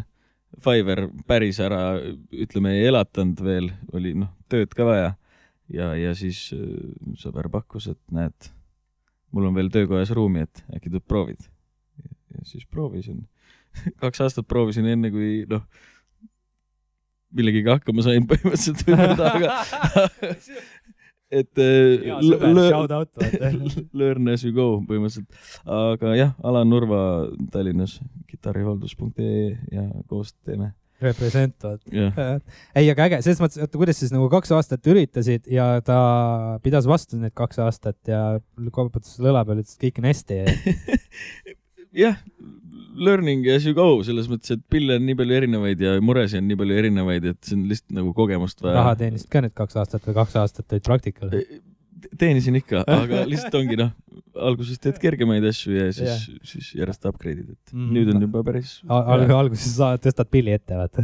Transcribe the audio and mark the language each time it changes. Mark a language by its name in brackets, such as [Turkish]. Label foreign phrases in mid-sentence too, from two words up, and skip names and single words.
[Estonian] Fiverr päris ära, ütleme, ei elatanud veel, oli tööd ka vaja ja siis sõber pakkus, et näed, mul on veel töökojas ruumi, et äkki tuleb proovid. Ja siis proovisin. 2 aastat proovisin enne, kui millegiga hakkama sain põhimõtteliselt öelda, aga et [English] learn as you go [Estonian] põhimõtteliselt. Aga jah, Alan Nurva Tallinnas kitarrihooldus.ee ja koos teeme. Representavad. Ei, aga äge, selles mõttes, kuidas siis nagu 2 aastat üritasid ja ta pidas vastu need 2 aastat ja koputas lõla peal, ütles, kõik on hästi. Jah, [English] learning as you go, [Estonian] selles mõttes, et pille on nii palju erinevaid ja muresi on nii palju erinevaid, et see on lihtsalt nagu kogemust vaja. Raha teenisid ka need 2 aastat või 2 aastat olid praktikal? Teenisin ikka, aga lihtsalt ongi alguses teed kergemaid asju ja siis järjest upgrade'id, et nüüd on juba päris... Alguses sa tõstad pilli ette, vaata.